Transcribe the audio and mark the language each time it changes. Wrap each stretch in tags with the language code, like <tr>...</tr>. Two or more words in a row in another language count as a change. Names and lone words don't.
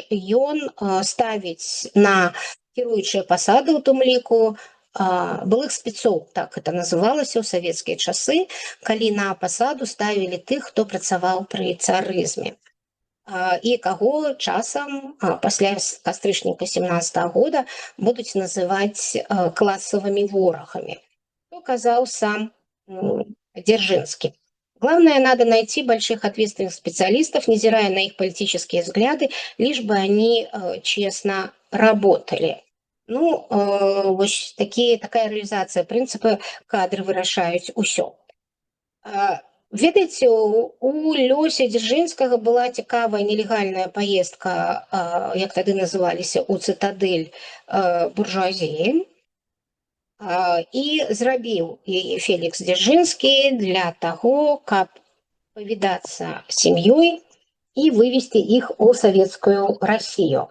<be>Ён ставіць на кіруючыя пасады, у тым ліку, былых спецоў, так это называлася ў савецкія часы, калі на пасаду ставілі тых, хто працаваў пры царызме. І каго часам пасля кастрычніка 17 года будуць называць класавымі ворагамі. Что казаў сам Дзяржынскі.</be> <ru>Главное, надо найти больших ответственных специалистов, невзирая на их политические взгляды, лишь бы они честно работали.</ru> <be>Ну, вось</be> <ru>такая реализация принципа</ru> <be>кадры вырашаюць усё. Ведаеце, у лёсе Дзяржынскага была цікавая нелегальная поездка, як тады называліся, у цытадэль буржуазіі. І зрабіў яе Фелікс Дзяржынскі для таго, каб павідацца з сям'ёй і вывесці іх у савецкую Расію.</be>